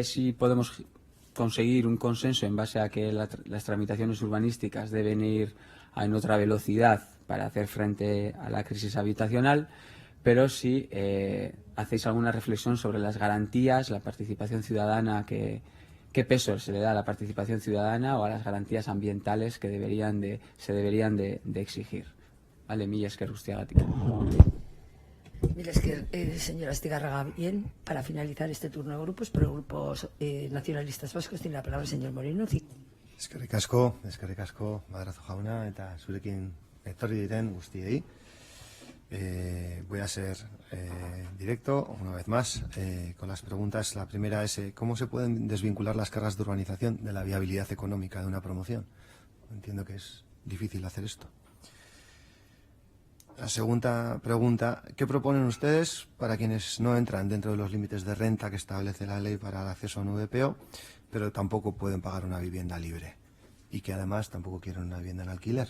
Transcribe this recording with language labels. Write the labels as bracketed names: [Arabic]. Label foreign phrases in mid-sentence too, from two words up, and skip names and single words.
[Spanish] sí podemos conseguir un consenso en base a que las tramitaciones urbanísticas deben ir en otra velocidad para hacer frente a la crisis habitacional, pero si hacéis alguna reflexión sobre las garantías, la participación ciudadana, qué peso se le da a la participación ciudadana o a las garantías ambientales que se deberían de exigir. Vale, [Basque] Mila esker guztiagatik. [Spanish] Mira, es que, señora Astigarraga, bien, para finalizar este turno de grupos, por grupos nacionalistas vascos, tiene la palabra el señor Moreno. [Basque] Eskerrik asko, Madrazo jauna, eta zurekin etorri diren guztiei. [Spanish] Voy a ser directo, una vez más, con las preguntas. La primera es, ¿cómo se pueden desvincular las cargas de urbanización de la viabilidad económica de una promoción? Entiendo que es difícil hacer esto. La segunda pregunta, ¿qué proponen ustedes para quienes no entran dentro de los límites de renta que establece la ley para el acceso a un VPO, pero tampoco pueden pagar una vivienda libre y que además tampoco quieren una vivienda en alquiler?